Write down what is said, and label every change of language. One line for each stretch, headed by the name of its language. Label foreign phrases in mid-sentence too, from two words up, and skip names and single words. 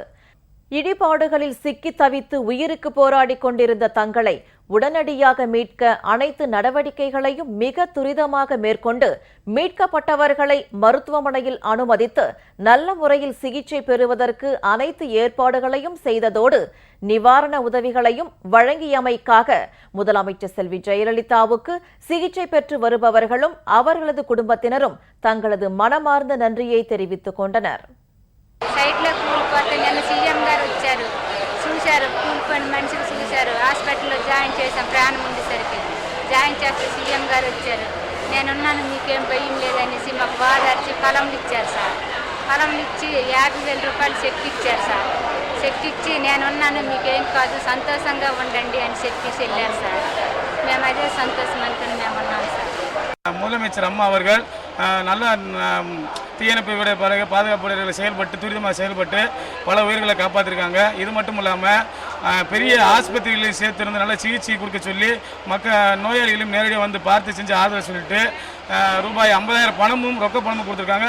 Tamil: இடிபாடுகளில் சிக்கி தவித்து உயிருக்கு போராடிக் கொண்டிருந்த தங்களை உடனடியாக மீட்க அனைத்து நடவடிக்கைகளையும் மிக துரிதமாக மேற்கொண்டு மீட்கப்பட்டவர்களை மருத்துவமனையில் அனுமதித்து நல்ல முறையில் சிகிச்சை பெறுவதற்கு அனைத்து ஏற்பாடுகளையும் செய்ததோடு நிவாரண உதவிகளையும் வழங்கியமைக்காக முதலமைச்சர் செல்வி ஜெயலலிதாவுக்கு சிகிச்சை பெற்று வருபவர்களும் அவர்களது குடும்பத்தினரும் தங்களது மனமார்ந்த நன்றியை தெரிவித்துக் கொண்டனர்.
Telugu: సైట్లో కూలిపోతే నిన్న సీఎం గారు వచ్చారు, చూశారు, కూలిపోయిన మనిషిని చూశారు. హాస్పిటల్లో జాయిన్ చేశాం, ప్రాణం ఉండేసరికి జాయిన్ చేస్తే సీఎం గారు వచ్చారు. నేనున్నాను, మీకేం భయం లేదనేసి మాకు బాధర్చి పొలంలు ఇచ్చారు సార్. పొలంలు ఇచ్చి 50,000 రూపాయలు చెక్ ఇచ్చారు సార్. చెక్ ఇచ్చి నేనున్నాను, మీకేం కాదు, సంతోషంగా ఉండండి అని చెప్పేసి వెళ్ళారు సార్. మేము అదే సంతోషం అనుకుని మేము ఉన్నాం సార్.
Tamil: முதலமைச்சர் அம்மா அவர்கள் நல்ல தீயணைப்பு பாதுகாப்பு வீரர்களை செயல்பட்டு துரிதமாக செயல்பட்டு பல உயிர்களை காப்பாற்றிருக்காங்க. இது மட்டும் இல்லாமல் பெரிய ஆஸ்பத்திரிகளையும் சேர்த்திருந்து நல்ல சிகிச்சை கொடுக்க சொல்லி நோயாளிகளையும் நேரடியாக வந்து பார்த்து செஞ்சு ஆதரவு சொல்லிட்டு ரூபாய் 50,000 பணமும் ரொக்க பணமும் கொடுத்துருக்காங்க.